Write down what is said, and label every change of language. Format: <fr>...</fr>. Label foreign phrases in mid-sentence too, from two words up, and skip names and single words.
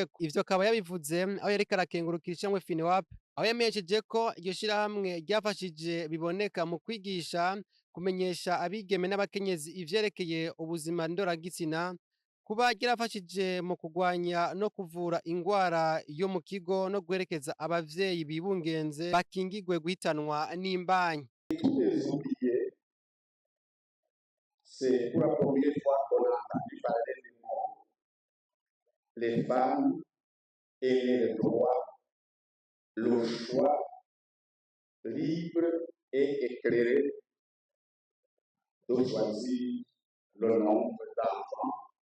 <rn>Ivyo akaba yabivuze aho yariko arakengurukira ishamwe FINUAP, aho yamenyesheje ko iryo shirahamwe ryafashije biboneka mu kwigisha kumenyesha abigeme n'abakenyezi ivyerekeye ubuzima ndoragitsina, kuba ryarafashije mu kugwanya no kuvura ingwara yo mu kigo no guherekeza abavyeyi bibungenze bakingigwe guhitanwa n'imbanyi.</rn> <fr>C'est pour la première fois qu'on a entendu parler du mot les femmes et les droits, le choix libre et éclairé de choisir le nombre d'enfants,</fr>